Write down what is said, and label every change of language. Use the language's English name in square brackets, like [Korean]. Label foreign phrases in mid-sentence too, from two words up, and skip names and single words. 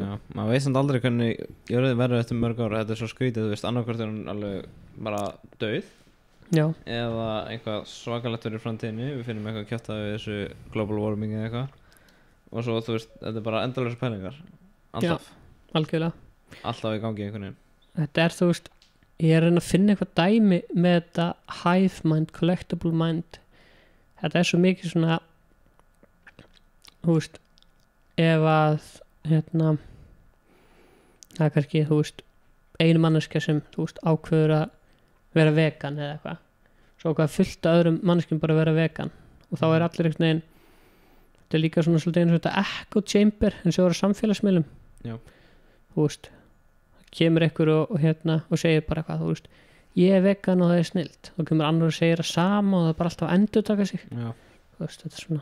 [Icelandic] Já, maður veist samt aldrei hvernig jörðin verður eftir mörg ára, þetta er svo skrítið, þú veist, annarkvort er hún alveg bara dauð eða eitthvað svakalegt verður í framtíðinni, við finnum eitthvað kjátt við þessu [English] global warming [Icelandic] eða eitthvað og svo, þú veist, þetta er bara endalausar pælingar alltaf. Já, algjörlega alltaf í gangi einhvern veginn. Þetta er, þú veist, ég er að reyna að finna eitthvað dæmi með þetta [English] hive mind, collectible mind [Icelandic] þetta er svo mikið svona þú veist ef að hérna það er kannski, þú veist einu manneskja sem, þú veist, ákveður að vera vegan eða eitthvað svo hvað fullt af öðrum manneskjum bara að vera vegan og þá er allir einhvern veginn þetta er líka svona svolítið eins og þetta [English] echo chamber [Icelandic] eins og það eru samfélagsmiðlum þú veist kemur einhver og hérna og segir bara eitthvað, þú veist, ég er vegan og það er snillt og kemur annar og segir það sama og það er bara alltaf að endurtaka sig þú veist, þetta er svona